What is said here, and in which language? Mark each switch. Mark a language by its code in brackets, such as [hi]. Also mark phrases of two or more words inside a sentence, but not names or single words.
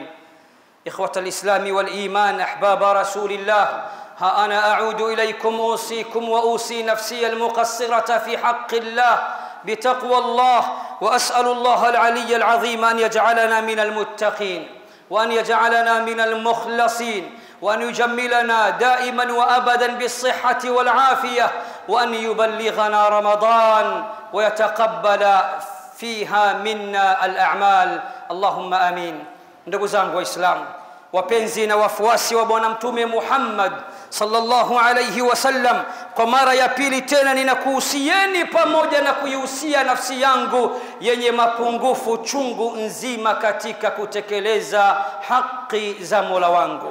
[ar] إخوة الإسلام والإيمان، أحباب رسول الله، ها أنا أعود إليكم أوصيكم وأوصي نفسي المقصرة في حق الله بتقوى الله، وأسأل الله العلي العظيم أن يجعلنا من المتقين وأن يجعلنا من المخلصين وأن يجملنا دائما وأبدا بالصحة والعافية وأن يبلغنا رمضان ويتقبل فيها منا الأعمال اللهم آمين. [sw] Ndugu zangu Waislamu wapenzi na wafuasi wa bwana mtume Muhammad [ar] صلى الله عليه وسلم, [sw] kwa mara ya pili tena ninakuhusieni pamoja na kuihusia nafsi yangu yenye mapungufu chungu nzima katika kutekeleza haki za Mola wangu.